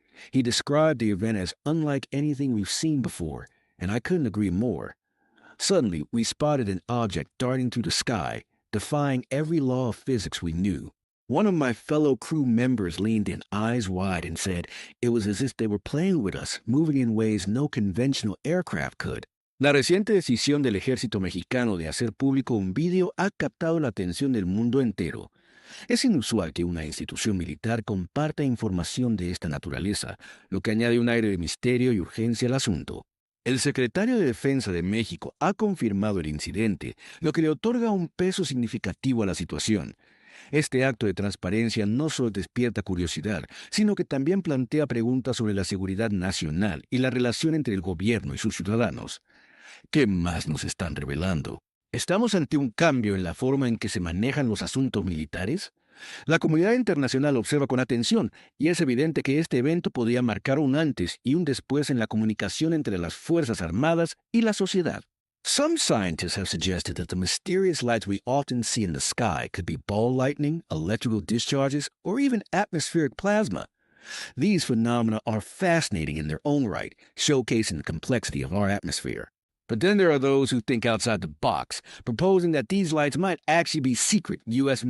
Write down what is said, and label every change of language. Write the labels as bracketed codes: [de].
[en] He described the event as unlike anything we've seen before, and I couldn't agree more. Suddenly, we spotted an object darting through the sky, defying every law of physics we knew. One of my fellow crew members leaned in, eyes wide, and said it was as if they were playing with us, moving in ways no conventional aircraft could. [es] La reciente decisión del ejército mexicano de hacer público un vídeo ha captado la atención del mundo entero. Es inusual que una institución militar comparta información de esta naturaleza, lo que añade un aire de misterio y urgencia al asunto. El secretario de Defensa de México ha confirmado el incidente, lo que le otorga un peso significativo a la situación. Este acto de transparencia no solo despierta curiosidad, sino que también plantea preguntas sobre la seguridad nacional y la relación entre el gobierno y sus ciudadanos. ¿Qué más nos están revelando? ¿Estamos ante un cambio en la forma en que se manejan los asuntos militares? La comunidad internacional observa con atención y es evidente que este evento podría marcar un antes y un después en la comunicación entre las Fuerzas Armadas y la sociedad. [en] Some scientists have suggested that the mysterious lights we often see in the sky could be ball lightning, electrical discharges, or even atmospheric plasma. These phenomena are fascinating in their own right, showcasing the complexity of our atmosphere. But then there are those who think outside the box, proposing that these lights might actually be secret U.S.